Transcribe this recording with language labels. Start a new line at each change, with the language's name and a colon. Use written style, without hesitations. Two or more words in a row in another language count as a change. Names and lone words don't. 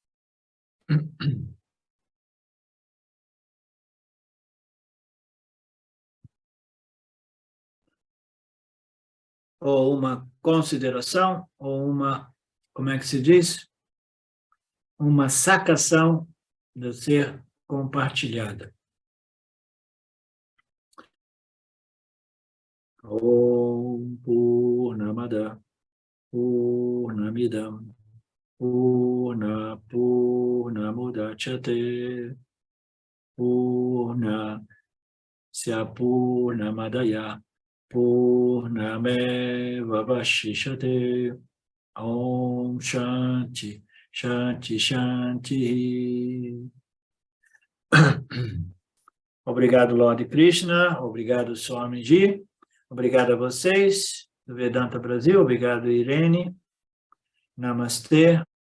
Portuguese: Ou uma consideração, ou uma, como é que se diz? Uma sacação de ser compartilhada.
Sanskrit: Om Purnamada Purnamidam Purnamudachyate Purnasya Purnamadaya Purnameva Vashishate. Om Shanti, Shanti, Shanti.
Portuguese: Obrigado, Lord Krishna. Obrigado, Swamiji. Obrigado a vocês do Vedanta Brasil. Obrigado, Irene. Namastê.